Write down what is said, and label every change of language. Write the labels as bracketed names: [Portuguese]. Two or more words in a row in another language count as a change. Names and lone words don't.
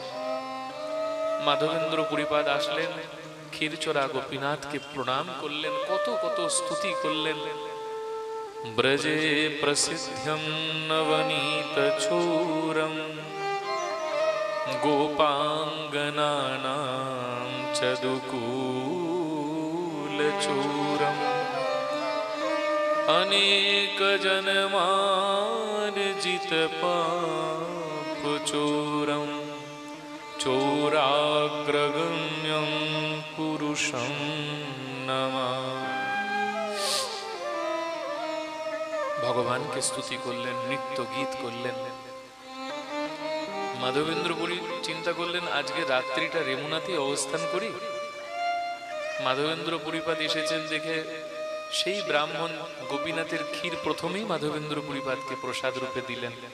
[Bangla] মাধবেন্দ্র পুরীপাদ আসলেন, ক্ষীরচোরা গোপীনাথকে প্রণাম করলেন, কত কত স্তুতি করলেন। [Sanskrit] ব্রজে প্রসিদ্ধম নবনীত চূরম গোপাঙ্গনানাম চদুকুল চূরম अनेक जन्मार्जित पाप चोरम चोराग्रगम्यं पुरुषं नमः। [Bangla] ভগবানকে স্তুতি করলেন, নৃত্য গীত করলেন। মাধবেন্দ্র পুরী চিন্তা করলেন আজকে রাত্রিটা রেমুনাতে অবস্থান করি। মাধবেন্দ্র পুরীপাদ এসেছেন দেখে সেই ব্রাহ্মণ গোপীনাথের ক্ষীর প্রথমেই মাধবেন্দ্র পুরীপাদকে প্রসাদ রূপে দিলেন।